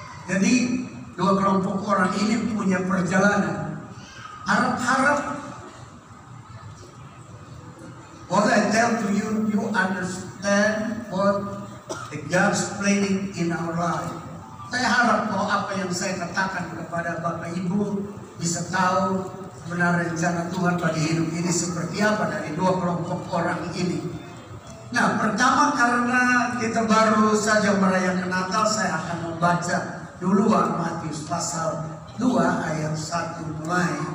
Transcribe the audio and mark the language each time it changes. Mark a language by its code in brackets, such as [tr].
[id] Jadi dua kelompok orang ini punya perjalanan. [en] Harap-harap what I tell to you, you understand what the God's planning in our life. [id] Saya harap bahwa apa yang saya katakan kepada Bapak Ibu bisa tahu sebenarnya rencana Tuhan bagi hidup ini seperti apa dari dua kelompok orang ini. Nah, pertama karena kita baru saja merayakan Natal, saya akan membaca duluan Matius pasal 2 ayat 1 mulai.